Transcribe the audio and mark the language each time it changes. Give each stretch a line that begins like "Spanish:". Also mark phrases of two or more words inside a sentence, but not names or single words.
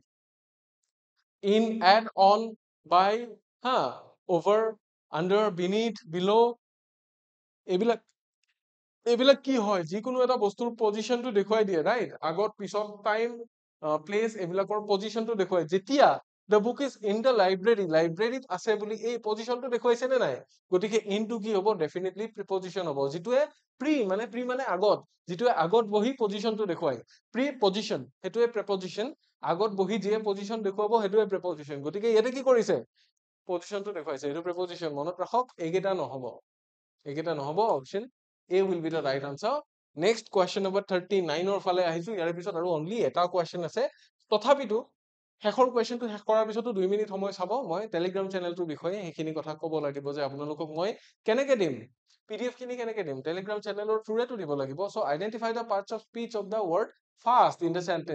English: in, at, on, by, ha, over, under, beneath, below,
Assamese: এইবিলাক এইবিলাক কি হয়, যিকোনো এটা বস্তুৰ পজিশনটো দেখুৱাই দিয়ে, ৰাইট। আগত, পিছত,
English: time, place,
Assamese: এইবিলাকৰ পজিশনটো দেখুৱাই। যেতিয়া
English: the book is in the library,
Assamese: লাইব্ৰেৰীত আছে বুলি এই পজিশনটো দেখুৱাইছে নে নাই, গতিকে ইনটো কি হ'ব,
English: definitely preposition
Assamese: হ'ব, যিটোৱে প্ৰি মানে আগত, যিটোৱে আগত বহি পজিশনটো দেখুৱাই,
English: pre position,
Assamese: সেইটোৱে প্ৰেপজিশন। আগত বহি যিয়ে পজিশন দেখুৱাব সেইটোৱে প্ৰেপজিশন, গতিকে ইয়াতে কি কৰিছে, পজিশনটো দেখুৱাইছে, এইটো প্ৰেপজিশন। মনত ৰাখক, এইকেইটা নহ'ব, এইকেইটা নহ'ব, অপশ্যন
English: A will be the right answer. Next question number 39
Assamese: ফালে আহিছো, ইয়াৰ পিছত আৰু অনলি এটা কুৱেশ্যন আছে। তথাপিতো শেষৰ কুৱেশ্যনটো শেষ কৰাৰ পিছতো 2 মিনিট সময় চাব, মই
English: Telegram channel
Assamese: বিষয়ে সেইখিনি কথা ক'ব লাগিব, যে আপোনালোকক মই কেনেকে দিম, PDF খিনি কেনেকে দিম,
English: Telegram channel
Assamese: থ্ৰুৰেতো দিব লাগিব।
English: So identify the parts of speech of the word first in the sentence.